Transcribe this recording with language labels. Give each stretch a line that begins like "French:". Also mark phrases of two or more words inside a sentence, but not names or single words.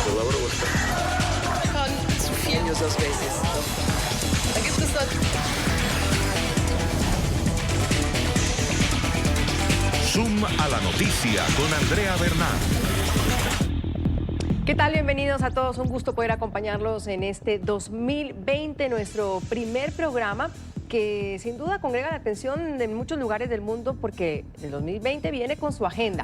German: Laura, wo ist das? Schon zu viel
English: User Spaces.
German: Da gibt es noch.
Spanish: Zoom a la noticia con Andrea Bernal. ¿Qué tal? Bienvenidos a todos. Un gusto poder acompañarlos en este 2020, nuestro primer programa que sin duda congrega la atención de muchos lugares del mundo porque el 2020 viene con su agenda.